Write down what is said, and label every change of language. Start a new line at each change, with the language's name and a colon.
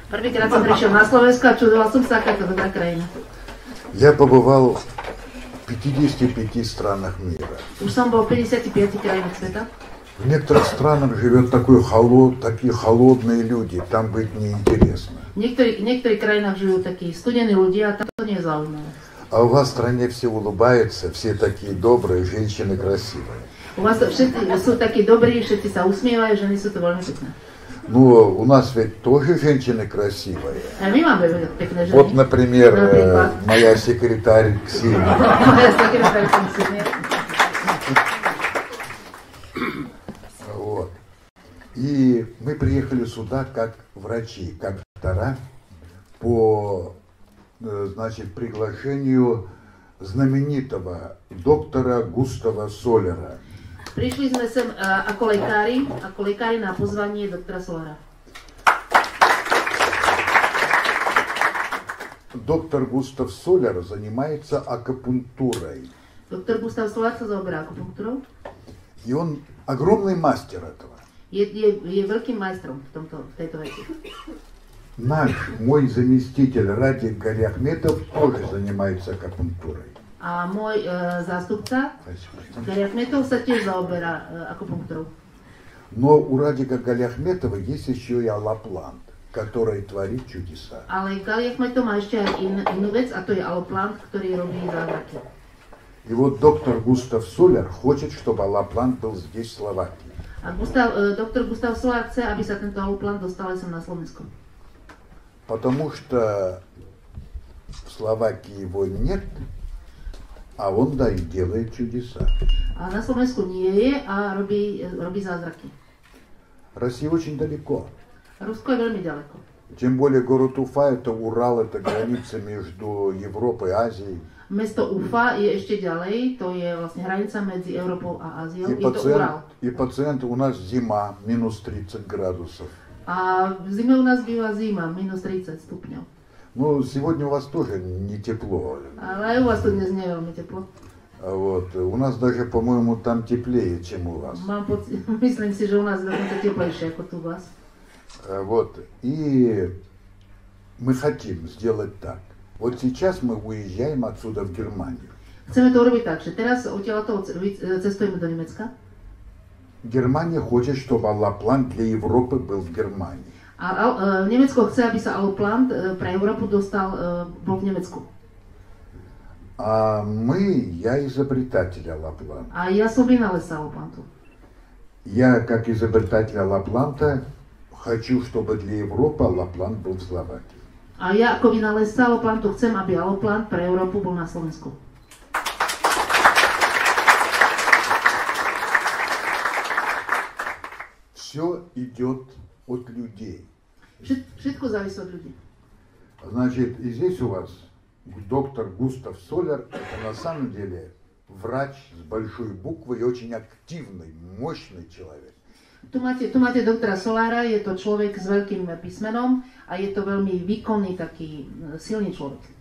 Slovak: Prvýkrát som prišiel na Slovensko a čudoval som sa, aká to dobrá krajina.
Russian: Я побывал в 55 странах мира.
Slovak: Už som bol v 55 krajinách sveta.
Russian: В некоторых странах живет такие холодные люди, там быть неинтересно.
Slovak: V niektorých krajinách žijú takí studení ľudia a tam to nie je zaujímavé.
Russian: А у вас в стране все улыбаются, все такие добрые, женщины красивые.
Slovak: U vás všetci sú takí dobrí, všetci sa usmievajú, ženy sú to veľmi pekné.
Russian: Ну, у нас ведь тоже женщины красивые.
Slovak: A my máme pekné ženy.
Russian: Вот, например, моя секретарь Ксения.
Slovak: Moja sekretárka Kсения.
Russian: Вот. И мы приехали сюда как врачи, как доктора по, значит, приглашению знаменитого доктора Густава Солера.
Slovak: Prišli sme sem ako lekári na pozvanie doktora Solera.
Russian: Доктор Густав Солер занимается акупунктурой.
Slovak: Доктор Густав Солер sa zaoberá akupunktúrou.
Russian: И он огромный мастер этого.
Slovak: Je veľkým majstrom v tejto veci.
Russian: мой заместитель Радик Галиахметов тоже занимается акупунктурой.
Slovak: A môj zástupca, Галиахметов, sa tiež zaoberá akupunktúrou.
Russian: Но у Радика Галиахметова есть еще и аллоплант, который творит чудеса.
Slovak: Ale Галиахметов má ešte aj inú vec, a to je alloplant, ktorý robí zázraky.
Russian: И вот доктор Густав Солер хочет, чтобы аллоплант был здесь, в Словакии.
Slovak: A doktor Gustav Solar chce, aby sa tento alloplant dostal sem na Slovensku.
Russian: Потому что в Словакии его нет, а он, да, и делает чудеса.
Slovak: A na Slovensku nie je a robí zázraky.
Russian: Россия очень далеко.
Slovak: Rusko je veľmi ďaleko.
Russian: Тем более город Уфа, это Урал, это граница между Европой и Азией.
Slovak: Mesto Ufa je ešte ďalej, to je vlastne hranica medzi Európou a Áziou, je to Ural.
Russian: И пациент у нас зима, минус 30 градусов.
Slovak: A v zime u nás býva zima, minus 30 stupňov.
Russian: Ну, сегодня у вас тоже не тепло.
Slovak: Ale aj u vás tu dnes nie je veľmi teplo.
Russian: Вот. У нас даже, по-моему, там теплее, чем у вас.
Slovak: Myslím si, že u nás je dokonca teplejšie ako tu u vás.
Russian: Вот. И мы хотим сделать так. Вот сейчас мы уезжаем отсюда в Германию.
Slovak: Chceme to urobiť tak, že teraz odtiaľto cestujeme do Nemecka.
Russian: Германия хочет, чтобы аллоплант для Европы был в Германии.
Slovak: A Nemecko chce, aby sa alloplant pre Európu bol v Nemecku.
Russian: А я изобретатель аллопланта.
Slovak: A ja som vynálezca alloplantu.
Russian: Я, как изобретатель аллопланта, хочу, чтобы для Европы аллоплант был в Словакии.
Slovak: A ja ako vynálezca alloplantu chcem, aby alloplant pre Európu bol na Slovensku.
Russian: Все идет от людей.
Slovak: Všetko závisí od ľudí.
Russian: Значит, и здесь у вас доктор Густав Солер, это на самом деле врач с большой буквы и очень активный, мощный человек.
Slovak: Tu máte doktora Solára, je to človek s veľkým písmenom a je to veľmi výkonný, taký silný človek.